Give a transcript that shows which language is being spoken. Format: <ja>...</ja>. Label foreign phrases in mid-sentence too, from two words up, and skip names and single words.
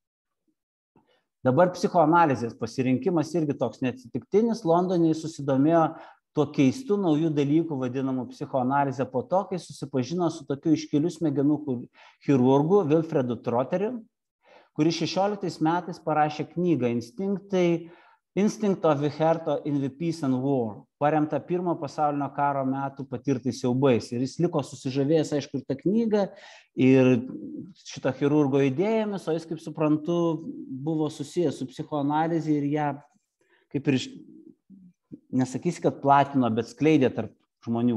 <lt>Dabar psichoanalizės pasirinkimas irgi toks neatsitiktinis. Londone jis susidomėjo tuo keistu naujų dalykų vadinamų psichoanalizę po to, kai susipažino su tokiu iškiliu smegenų chirurgu Wilfredu Trotteriu, kuris 16 metais parašė knygą Instinct of the Heart in the Peace and War, paremta Pirmo pasaulinio karo metų patirtais siaubais. Ir jis liko susižavėjęs, aišku, ir tą knygą, ir šito chirurgo idėjomis, o jis, kaip suprantu, buvo susijęs su psichoanalizė ir ją, kaip ir, nesakysi, kad platino, bet skleidė tarp žmonių.</lt>